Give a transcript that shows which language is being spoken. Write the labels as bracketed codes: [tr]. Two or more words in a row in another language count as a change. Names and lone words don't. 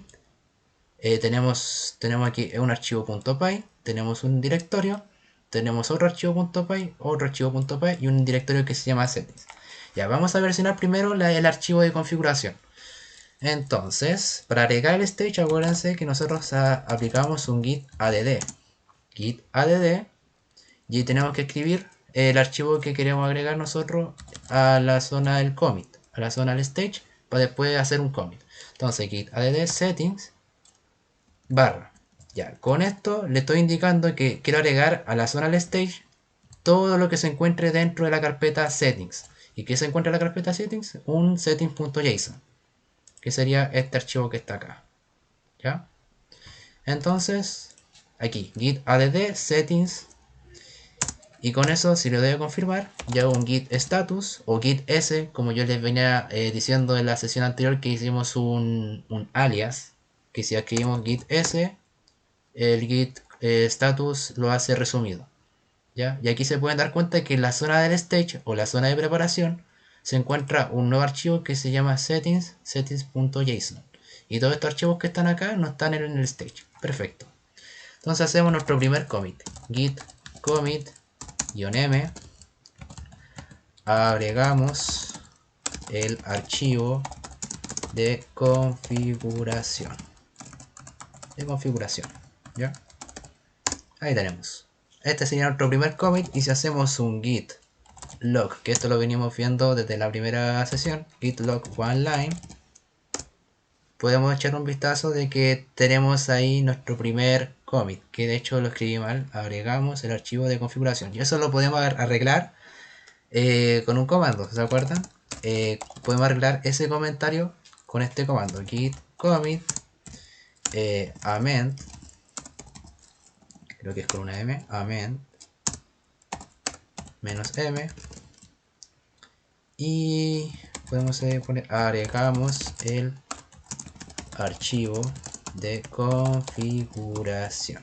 [es] Tenemos aquí un archivo .py, tenemos un directorio, tenemos otro archivo .py, otro archivo .py y un directorio que se llama settings. Ya, vamos a versionar primero el archivo de configuración. Entonces, para agregar el stage, acuérdense que nosotros aplicamos un git add. Git add, y tenemos que escribir el archivo que queremos agregar nosotros a la zona del commit, a la zona del stage, para después hacer un commit. Entonces, git add settings barra. Ya, con esto le estoy indicando que quiero agregar a la zona del stage todo lo que se encuentre dentro de la carpeta settings. ¿Y qué se encuentra en la carpeta settings? Un settings.json, que sería este archivo que está acá. ¿Ya? Entonces, aquí, git add settings. Y con eso, si le doy a confirmar, ya hago un git status o git s, como yo les venía diciendo en la sesión anterior, que hicimos un alias, que si escribimos git s, el git status lo hace resumido. ¿Ya? Y aquí se pueden dar cuenta que en la zona del stage o la zona de preparación se encuentra un nuevo archivo que se llama settings.json. Y todos estos archivos que están acá no están en el stage. Perfecto. Entonces hacemos nuestro primer commit. Git commit -m. Agregamos el archivo de configuración. ¿Ya? Ahí tenemos. Este sería nuestro primer commit. Y si hacemos un git log, que esto lo venimos viendo desde la primera sesión, git log one line, podemos echar un vistazo de que tenemos ahí nuestro primer commit, que de hecho lo escribí mal. Agregamos el archivo de configuración y eso lo podemos arreglar con un comando, ¿se acuerdan? Podemos arreglar ese comentario con este comando, git commit amend, creo que es con una m, amend -m, y podemos poner agregamos el archivo de configuración.